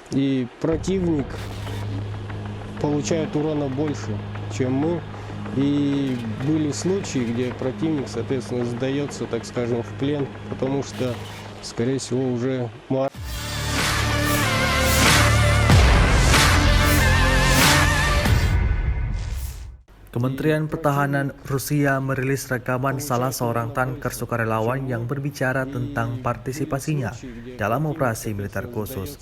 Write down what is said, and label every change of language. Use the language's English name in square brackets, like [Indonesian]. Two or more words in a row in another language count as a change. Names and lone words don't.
[Russian] И противник получает урона больше, чем мы. И были случаи, где противник, соответственно, сдается, так скажем, в плен, потому что, скорее всего, уже [Indonesian] Kementerian Pertahanan Rusia merilis rekaman salah seorang tanker sukarelawan yang berbicara tentang partisipasinya dalam operasi militer khusus.